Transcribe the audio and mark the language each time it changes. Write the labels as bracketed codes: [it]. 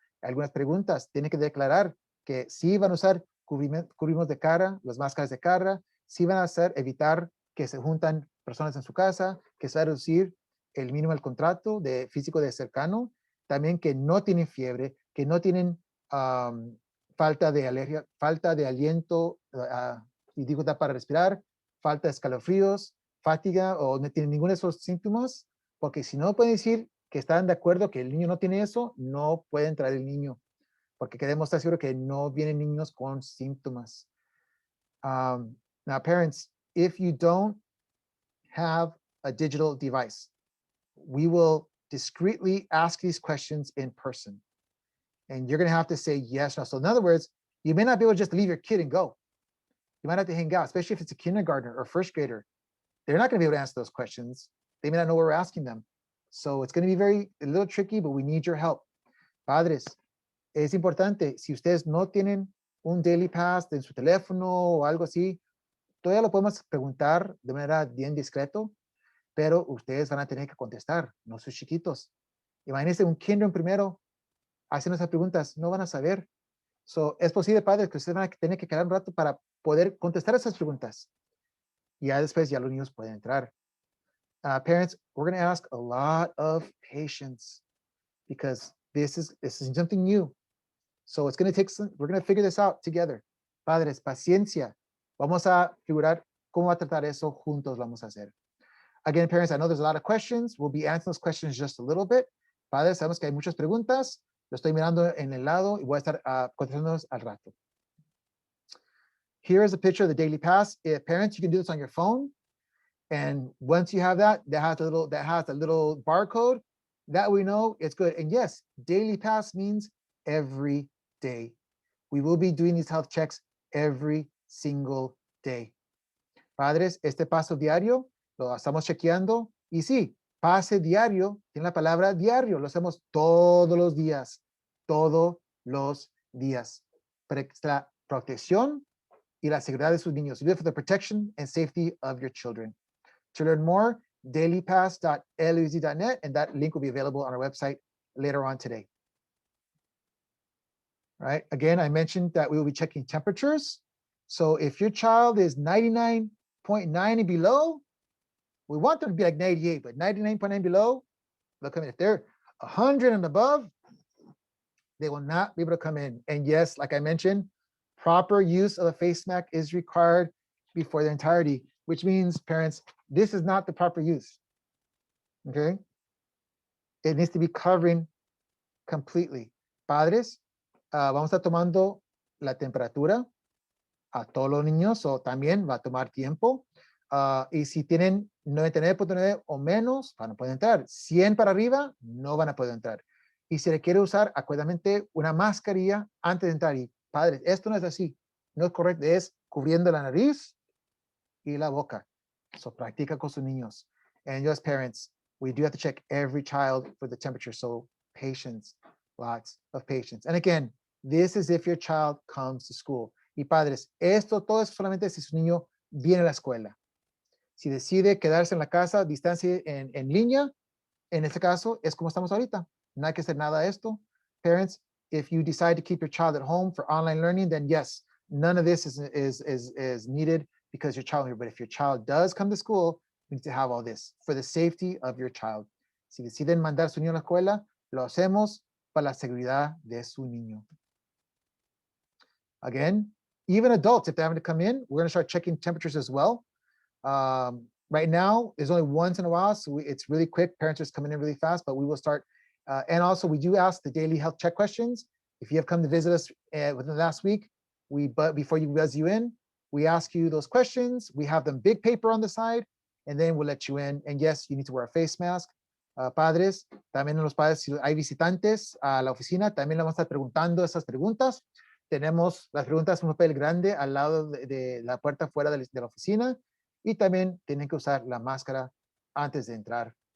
[es] Algunas preguntas, tienen que declarar que sí van a usar cubrimos de cara, las máscaras de cara, sí van a hacer, evitar que se juntan personas en su casa, que se va a reducir el mínimo del contrato de físico de cercano, también que no tienen fiebre, que no tienen falta de alergia, falta de aliento y dificultad para respirar, falta de escalofríos, fatiga o no tienen ninguno de esos síntomas, porque si no pueden decir que están de acuerdo que el niño no tiene eso, no puede entrar el niño, porque queremos estar seguros que no vienen niños con síntomas. [en] Now, parents, if you don't have a digital device, we will discreetly ask these questions in person. And you're going to have to say yes or no. So in other words, you may not be able to just leave your kid and go. You might have to hang out, especially if it's a kindergartner or first grader. They're not going to be able to answer those questions. They may not know what we're asking them. So it's going to be a little tricky, but we need your help. [es] Padres, es importante, si ustedes no tienen un daily pass en su teléfono o algo así, todavía lo podemos preguntar de manera bien discreto, pero ustedes van a tener que contestar, no sus chiquitos. Imagínense un kinder primero haciendo esas preguntas, no van a saber. So, es posible, padres, que ustedes van a tener que quedar un rato para poder contestar esas preguntas. Y ya después ya los niños pueden entrar. [en] Parents, we're going to ask a lot of patience because this is something new. So it's going to take we're going to figure this out together. [es] Padres, paciencia. Vamos a figurar cómo va a tratar eso juntos vamos a hacer. [en] Again, parents, I know there's a lot of questions. We'll be answering those questions just a little bit. [es] Padres, sabemos que hay muchas preguntas. Lo estoy mirando en el lado y voy a estar contestándonos al rato. [en] Here is a picture of the daily pass. Parents, you can do this on your phone. And once you have that has a little barcode. That we know it's good. And yes, daily pass means every day. We will be doing these health checks every single day. [es] Padres, este paso diario lo estamos chequeando. Y sí, pase diario, tiene la palabra diario. Lo hacemos todos los días. Todos los días. Para la protección y la seguridad de sus niños. [en] Do it for the protection and safety of your children. To learn more, dailypass.luz.net, and that link will be available on our website later on today. All right, again, I mentioned that we will be checking temperatures. So if your child is 99.9 and below, we want them to be like 98, but 99.9 below, they'll come in. If they're 100 and above, they will not be able to come in. And yes, like I mentioned, proper use of a face mask is required before the entirety, which means, parents, this is not the proper use, okay? It needs to be covering completely. [es] Padres, vamos a estar tomando la temperatura a todos los niños, o también va a tomar tiempo. Y si tienen 99.9 o menos, van a poder entrar. 100 para arriba, no van a poder entrar. Y se requiere usar acuerdamente una mascarilla antes de entrar. Y padres, esto no es así, no es correcto, es cubriendo la nariz y la boca. So practica con sus niños. [en] And you as parents, we do have to check every child for the temperature. So patience, lots of patience. And again, this is if your child comes to school. [es] Y padres, esto todo es solamente si su niño viene a la escuela. Si decide quedarse en la casa, distancia en línea, en este caso es como estamos ahorita. No hay que hacer nada de esto. [en] Parents, if you decide to keep your child at home for online learning, then yes, None of this is needed because your child here. But if your child does come to school, you need to have all this for the safety of your child. [es] Si deciden mandar su niño a la escuela, lo hacemos para la seguridad de su niño. [en] Again, even adults, if they're having to come in, we're going to start checking temperatures as well. Right now, there's only once in a while, so it's really quick. Parents are just coming in really fast, but we will start. And also, we do ask the daily health check questions. If you have come to visit us within the last week, but before you buzz you in, we ask you those questions. We have them big paper on the side, and then we'll let you in. And yes, you need to wear a face mask. [es] Padres, también los padres, si hay visitantes a la oficina, también le vamos a estar preguntando esas preguntas. Tenemos las preguntas en un papel grande al lado de la puerta fuera de la oficina y también tienen que usar la máscara antes de entrar.